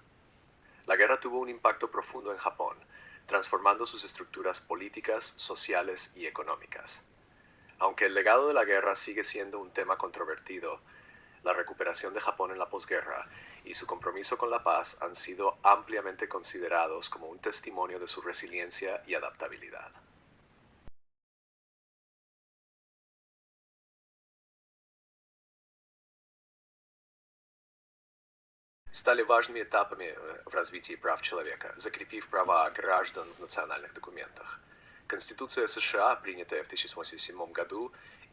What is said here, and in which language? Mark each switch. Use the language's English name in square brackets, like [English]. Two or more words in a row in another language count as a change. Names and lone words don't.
[Spanish] La guerra tuvo un impacto profundo en Japón, transformando sus estructuras políticas, sociales y económicas. Aunque el legado de la guerra sigue siendo un tema controvertido, la recuperación de Japón en la posguerra y su compromiso con la paz han sido ampliamente considerados como un testimonio de su resiliencia y adaptabilidad. [Russian] Стали важными этапами в развитии прав человека, закрепив права граждан в национальных документах. Конституция США, принятая в 1987 году,